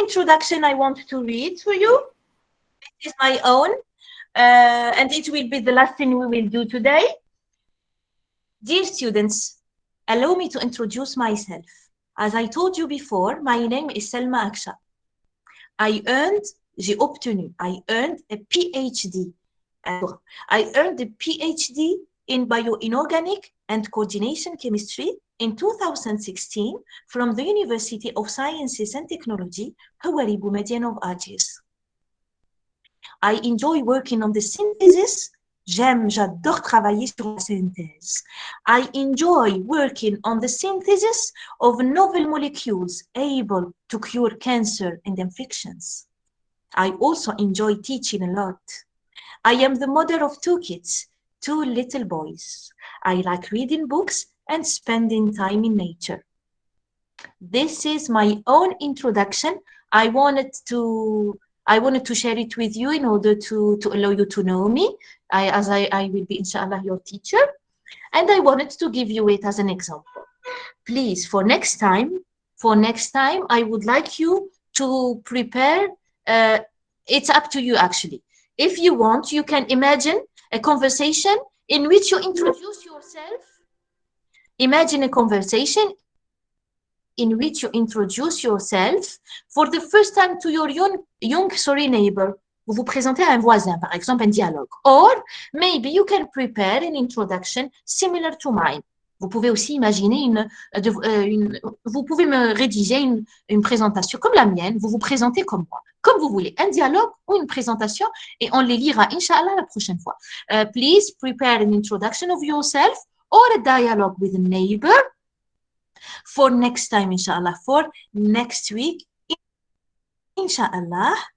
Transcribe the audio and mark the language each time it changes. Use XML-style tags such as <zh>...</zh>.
<en>introduction I want to read for you. This is my own, and it will be the last thing we will do today. Dear students, allow me to introduce myself. As I told you before, my name is Selma Aksha.</en> <fr>J'ai obtenu,</fr> <en>I earned a PhD. I earned a PhD in bioinorganic and coordination chemistry in 2016 from the University of Sciences and Technology, Houari Boumediene of Algiers. I enjoy working on the synthesis.</en> <fr>J'adore travailler sur la synthèse.</fr> <en>I enjoy working on the synthesis of novel molecules able to cure cancer and infections. I also enjoy teaching a lot. I am the mother of two kids, two little boys. I like reading books and spending time in nature. This is my own introduction. I wanted to share it with you in order to allow you to know me, I will be, inshallah, your teacher. And I wanted to give you it as an example. Please, for next time, I would like you to prepare, it's up to you actually. If you want, you can imagine a conversation in which you introduce yourself. Imagine a conversation in which you introduce yourself for the first time to your young neighbor.</en> <fr>Vous vous présentez à un voisin, par exemple, un dialogue.</fr> <en>Or, maybe you can prepare an introduction similar to mine.</en> <fr>Vous pouvez aussi imaginer vous pouvez me rédiger une présentation comme la mienne, vous vous présentez comme moi, comme vous voulez, un dialogue ou une présentation, et on les lira, Inch'Allah, la prochaine fois.</fr> <en>Please prepare an introduction of yourself or a dialogue with a neighbor for next time, Inch'Allah, for next week, Inch'Allah.</en>